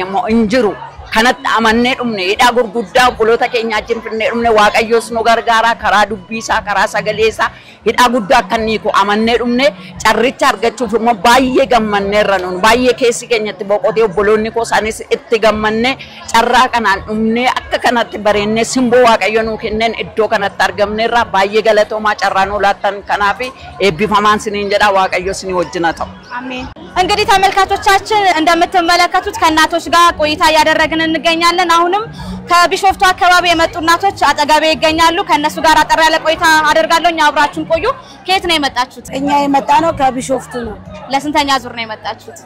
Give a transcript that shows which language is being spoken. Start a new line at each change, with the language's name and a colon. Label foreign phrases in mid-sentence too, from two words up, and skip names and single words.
Oromo: moo hin jiru kanatti amannee dhumne hidhaa gurguddaa obboloota keenyaa wajjin finnee dhumne waaqayyoos nu gargaara karaa dubbii isaa karaa sagalee isaa hidhaa guddaa akka hiiku amannee dhumne carricha argachuuf immoo baay'ee gammanneerra nun baay'ee keessi keenyatti boqotee obboloonni koo isaanis itti gammanne carraa kanaan dhumne akka kanatti bareennee simboo waaqayyo nuu kenneen iddoo kanatti argamneerra baay'ee galatoomaa carraa nuu laattan kanaaf eebbifamaan siniin jedha waaqayyo sinii wajjin haa ta'u
Amharic: አሜን። እንግዲህ ተመልካቾቻችን እንደምትመለከቱት ከእናቶች ጋር ቆይታ እያደረግን እንገኛለን። አሁንም ከቢሾፍቱ አካባቢ የመጡ እናቶች አጠገቤ ይገኛሉ። ከነሱ ጋር አጠር ያለ ቆይታ አደርጋለሁ። አብራችሁን ቆዩ። ከየት ነው የመጣችሁት? እኛ የመጣነው ከቢሾፍቱ ነው። ለስንተኛ ዙር ነው የመጣችሁት?